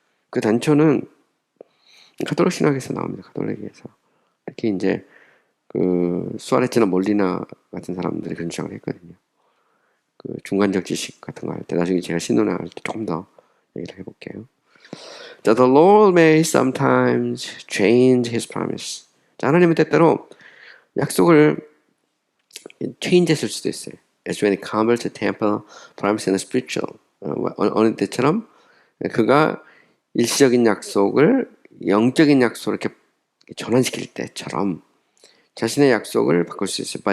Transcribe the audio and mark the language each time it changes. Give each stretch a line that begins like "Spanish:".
Korean: 그 단초는 가톨릭 신학에서 나옵니다. 가톨릭에서. 특히 이제 수아레츠나 몰리나 같은 사람들이 그런 주장을 했거든요. 중간적 지식 같은 거 할 때 나중에 제가 신론할 때 조금 더 얘기를 해볼게요.
English: 자, the Lord may sometimes change his promise.
Korean: 자, 하나님은 때때로 약속을 change했을 수도 있어요.
English: As when it comes to temple promise and spiritual.
Korean: 어느 때처럼 그가 일시적인 약속을 영적인 약속으로 이렇게 전환시킬 때처럼 자신의 약속을 바꿀 수 있어요.